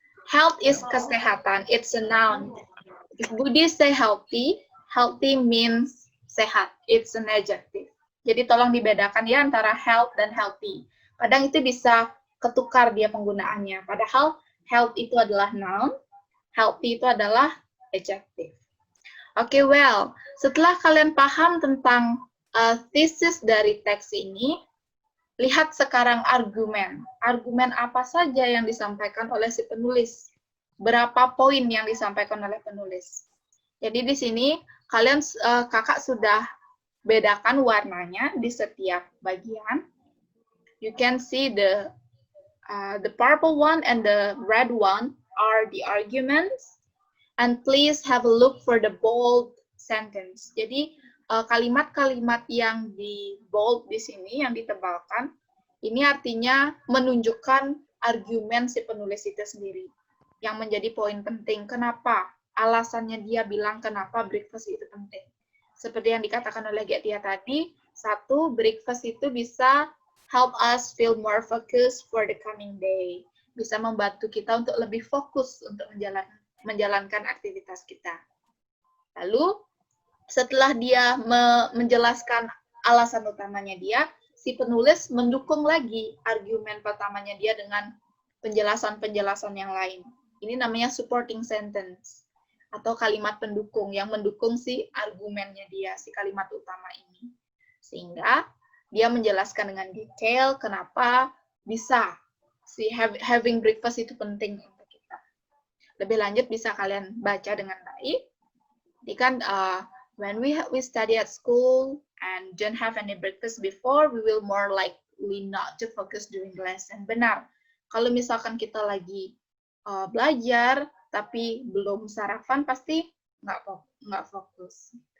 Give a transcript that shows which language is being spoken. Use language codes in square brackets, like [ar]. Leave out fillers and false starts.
[en] Health is kesehatan, it's a noun. If Budi say healthy, healthy means sehat, it's an adjective. [id] Jadi tolong dibedakan ya antara health dan healthy. Kadang itu bisa ketukar dia penggunaannya. Padahal health itu adalah noun, healthy itu adalah adjective. Oke, well, setelah kalian paham tentang thesis dari teks ini, lihat sekarang argumen. Argumen apa saja yang disampaikan oleh si penulis? Berapa poin yang disampaikan oleh penulis? Jadi di sini kalian kakak sudah bedakan warnanya di setiap bagian. [en] You can see the purple one and the red one are the arguments. And please have a look for the bold sentence. [id] Jadi kalimat-kalimat yang di bold di sini, yang ditebalkan, ini artinya menunjukkan argumen si penulis itu sendiri, yang menjadi poin penting. Kenapa? Alasannya dia bilang kenapa breakfast itu penting. Seperti yang dikatakan oleh Getia tadi, satu, breakfast itu bisa [en] help us feel more focused for the coming day. [id] Bisa membantu kita untuk lebih fokus untuk menjalankan aktivitas kita. Lalu, setelah dia menjelaskan alasan utamanya dia, si penulis mendukung lagi argumen pertamanya dia dengan penjelasan-penjelasan yang lain. Ini namanya supporting sentence, atau kalimat pendukung yang mendukung si argumennya dia, si kalimat utama ini. Sehingga dia menjelaskan dengan detail kenapa bisa si having breakfast itu penting untuk kita. Lebih lanjut bisa kalian baca dengan baik. Jadi kan [en] when we study at school and don't have any breakfast before, we will more likely not to focus during the lesson. [id] Benar. Kalau misalkan kita lagi belajar tapi belum sarapan, pasti nggak fokus.